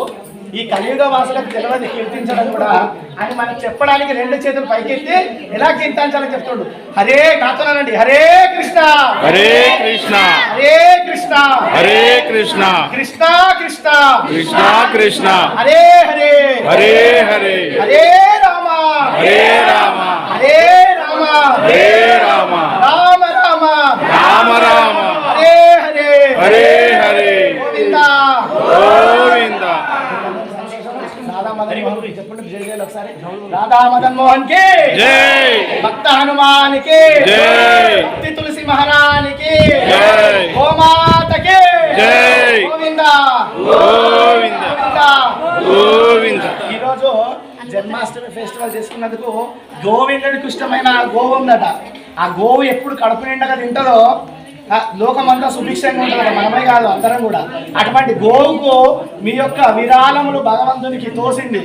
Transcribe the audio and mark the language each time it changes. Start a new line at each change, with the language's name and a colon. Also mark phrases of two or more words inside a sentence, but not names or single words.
Telugu: ఈ కలియుగ వాసులకు తెలియదు కీర్తించడం కూడా అని మనకు చెప్పడానికి రెండు చేతులు పైకెత్తి ఎలా కీర్తించాలని చెప్తుండు. హరే నాతోనండి హరే కృష్ణ హరే కృష్ణ హరే కృష్ణ హరే కృష్ణ కృష్ణ కృష్ణ కృష్ణ కృష్ణ హరే హరే హరే హరే హరే రామ హరే రామ హరే రామ హరే రామ రామ రామ రామ రామ హరే హరే హరే హరే గోవింద గోవింద.
Hindi: राधा मदन मोहन की जय, भक्त हनुमान की जय, भक्ति तुलसी महारानी की जय, गोमाता की जय, गोविंदा गोविंदा गोविंदा.
Telugu: ఈ రోజు జన్మాష్టమి ఫెస్టివల్ చేసుకున్నందుకు గోవిందుడికి ఇష్టమైన గోవు ఉందట. ఆ గోవు ఎప్పుడు కడుపు నిండగా తింటారో లోకమంతా సుభిక్షంగా ఉంటుంది. మనమే కాదు అందరం కూడా. అటువంటి గోవుకు మీ యొక్క విరాళములు భగవంతునికి తోసింది.